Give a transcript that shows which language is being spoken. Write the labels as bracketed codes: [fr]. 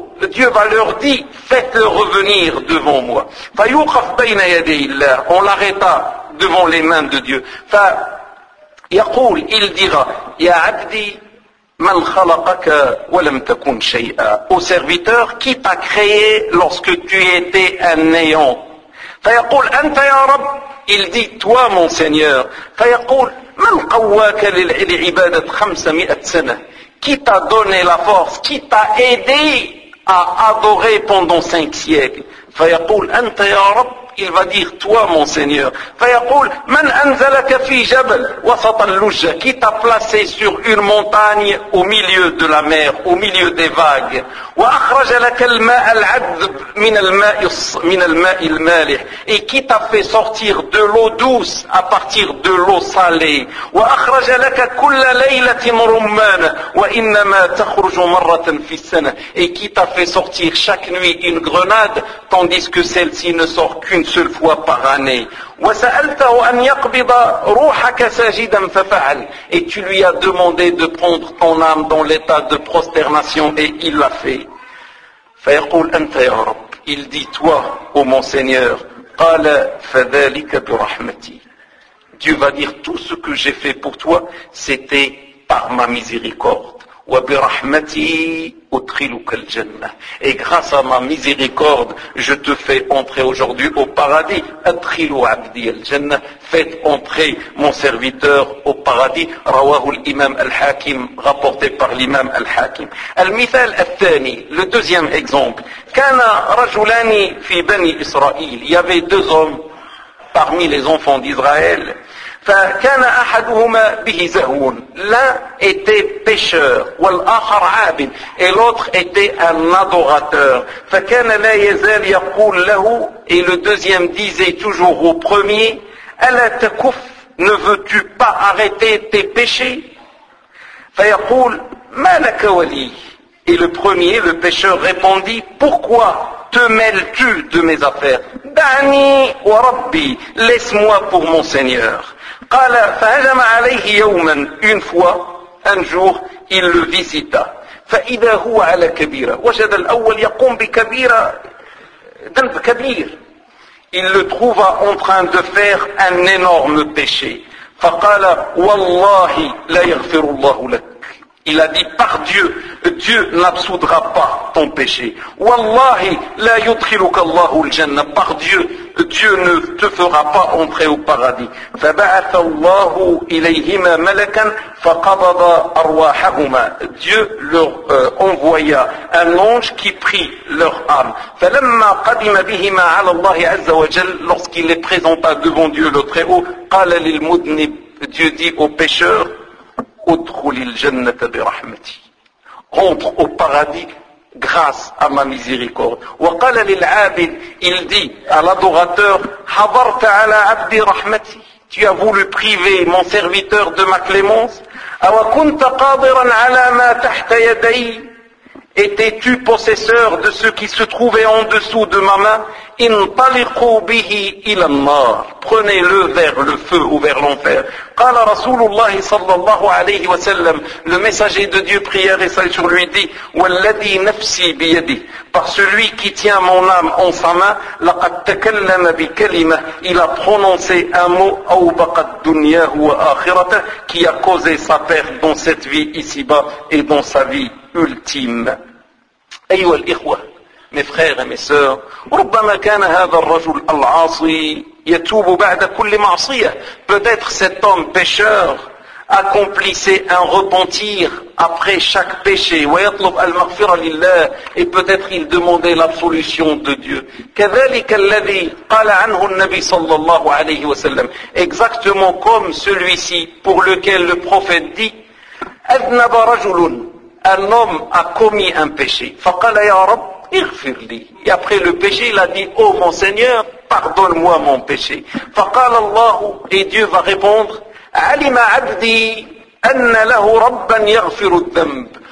[fr] Dieu va leur dire, faites-le revenir devant moi. On l'arrêta devant les mains de Dieu. Il dira, [ar] Ya Abdi, من خلقك ولم تكن شيئا. [fr] Au serviteur, qui t'a créé lorsque tu étais un néant. [ar] فيقول أنت يا رب. [fr] Il dit toi mon Seigneur. [ar] فيقول من قواك للعبادة 500 سنة. [fr] Qui t'a donné la force, qui t'a aidé à adorer pendant 5 siècles. [ar] فيقول أنت يا رب. [fr] Il va dire toi mon Seigneur. [ar] فيقول من أنزلك في جبل وسط اللج. [fr] Qui t'a placé sur une montagne au milieu de la mer, au milieu des vagues. [ar] وأخرج لك الماء العذب من الماء المالح. [fr] Et qui t'a fait sortir de l'eau douce à partir de l'eau salée. [ar] وأخرج لك كل ليلة رمانا وإنما تخرج مرة في السنة. [fr] Et qui t'a fait sortir chaque nuit une grenade tandis que celle-ci ne sort qu'une seule fois par année. [ar] وسألته أن يقبض روحك ساجدا ففعل. [fr] Et tu lui as demandé de prendre ton âme dans l'état de prosternation et il l'a fait. [ar] فيقول أنت يا رب. [fr] Il dit toi, ô mon Seigneur. [ar] قال فذلك برحمتي. [fr] Dieu va dire tout ce que j'ai fait pour toi, c'était par ma miséricorde. [ar] وبرحمتي أدخلك الجنة. [fr] Et grâce à ma miséricorde, je te fais entrer aujourd'hui au paradis. [ar] أدخلوا عبدي الجنة. [fr] Faites entrer mon serviteur au paradis. [ar] رواه الإمام الحاكم. [fr] Rapporté par l'imam الحاكم. [ar] المثال الثاني. [fr] Le deuxième exemple. [ar] كان رجلان في بني إسرائيل. [fr] Il y avait deux hommes parmi les enfants d'Israël. [ar] فكان أحدهما به زهون. [fr] L'un était pêcheur. [ar] والآخر عابد. [fr] Et l'autre était un adorateur. [ar] فكان لا يزال يقول له. [fr] Et le deuxième disait toujours au premier. [ar] ألا تكف. [fr] Ne veux-tu pas arrêter tes péchés. [ar] فيقول ما لك ولي. [fr] Et le premier, le pêcheur, répondit. Pourquoi te mêles-tu de mes affaires. [ar] دعني وربي. [fr] Laisse-moi pour mon Seigneur. [ar] قال فهجم عليه يوما. [fr] Une fois, un jour, il le visita. [ar] فإذا هو على كبيرة. وجد الأول يقوم بكبيرة. ذنب كبير. [fr] Il le trouva en train de faire un énorme péché. [ar] فقال والله لا يغفر الله لك. [fr] Il a dit par Dieu, Dieu n'absoudra pas ton péché. [ar] والله لا يدخلك الله الجنة. [fr] Par Dieu, Dieu ne te fera pas entrer au paradis. [ar] فبعث الله إليهما ملكا فقبض أرواحهما. [fr] Dieu leur envoya un ange qui prit leur âme. [ar] فلما قدم بهما على الله عز وجل, [fr] lorsqu'il les présenta devant Dieu le Très-Haut, [ar] قال للمذنب, [fr] Dieu dit au pécheur, [ar] ادخل الجنة برحمتي. [fr] Entre au paradis grâce à ma miséricorde. [ar] وقال للعابد, [fr] il dit à l'adorateur, [ar] حضرت على عبدي رحمتي. [fr] Tu as voulu priver mon serviteur de ma clémence. [ar] أو كنت قادرا على ما تحت يدي. [fr] Étais-tu possesseur de ce qui se trouvait en dessous de ma main. [ar] انطلقوا به إلى النار. [fr] Prenez-le vers le feu ou vers l'enfer. [ar] قال رسول الله صلى الله عليه وسلم. [fr] Le messager de Dieu, prière et salut sur lui, dit [ar] والذي نفسي بيده. [fr] Par celui qui tient mon âme en sa main. [ar] لقد تكلم بكلمة. [fr] Il a prononcé un mot. [ar] أوبقت دنياه وآخرته. [fr] Qui a causé sa perte dans cette vie ici-bas et dans sa vie ultime. [ar] أيها الإخوة. [fr] Mes frères et mes sœurs, [ar] ربما كان هذا الرجل العاصي يتوب بعد كل معصية. [fr] Peut-être cet homme pécheur accomplissait un repentir après chaque péché. [ar] ويطلب المغفرة لله. [fr] Et peut-être il demandait l'absolution de Dieu. [ar] كذلك الذي قال عنه النبي صلى الله عليه وسلم. [fr] Exactement comme celui-ci pour lequel le prophète dit [ar] أذنب رجل. [fr] Un homme a commis un péché. [ar] فقال يا رب. [fr] Et après le péché, il a dit, ô mon Seigneur, pardonne-moi mon péché. [ar] فقال الله, [fr] et Dieu va répondre, [ar] علم عبدي أن له ربا يغفر الذنب.